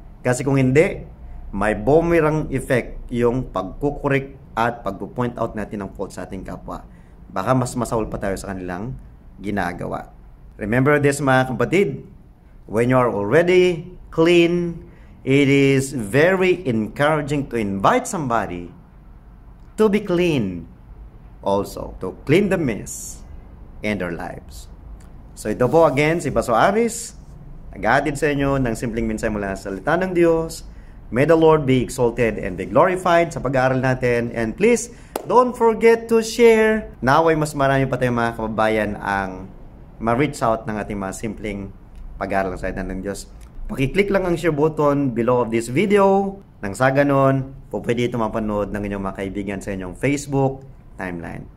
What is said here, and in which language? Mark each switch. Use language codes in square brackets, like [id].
[tl] Kasi kung hindi, may boomerang effect yung pagkukorek at pag-point out natin ang fault sa ating kapwa. Baka mas masaul pa tayo sa kanilang ginagawa. [en] Remember this [tl] mga kapatid, [en] when you are already clean, it is very encouraging to invite somebody to be clean also, to clean the mess in their lives. [tl] So ito po again, si Paso Aris, nag-aatid sa inyo ng simpleng mensahe mula sa salita ng Diyos. [en] May the Lord be exalted and be glorified [tl] sa pag-aaral natin. [en] And please, don't forget to share. [tl] Naway mas marami pa tayong mga kababayan ang ma-reach out ng ating mga simpleng pag-aaral ng salita ng Diyos. Pakiclick lang ang share button [en] below of this video. [tl] Nang sa ganon, po pwede ito mapanood ng inyong mga kaibigan sa inyong Facebook timeline.